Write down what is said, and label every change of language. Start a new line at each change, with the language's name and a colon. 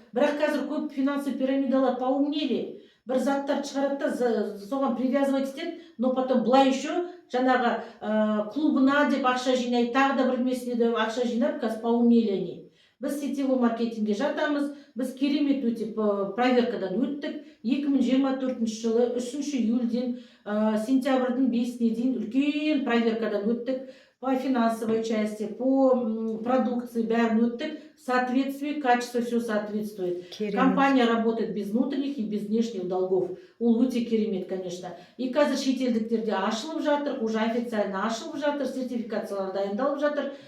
Kazakh: Бірақ қазір көп финансы пирамидалар поумнели. Бір заттар шығарады да соған привязывать етеді,
Russian: но потом
Kazakh: былай еще жаңағы клубына деп ақша жинайды, тағы да бір месіне деп ақша жинап, қазір
Russian: поумнели они.
Kazakh: Біз сетевой маркетингге жатамыз, біз керемет өте проверкадан өттік. 2024 жылы 3 июльден сентябрьдің 5-іне дейін үлкен проверкадан өттік.
Russian: По финансовой части, по продукции
Kazakh: бәрін өттік.
Russian: Соответствие, качество, все соответствует.
Kazakh: Керемет.
Russian: Компания работает без внутренних и без внешних долгов.
Kazakh: Ол өте керемет, конечно. И қазір шетелдіктерде ашылып жатыр,
Russian: уже официально
Kazakh: ашылып жатыр, сертификациялар дайындалып жатыр.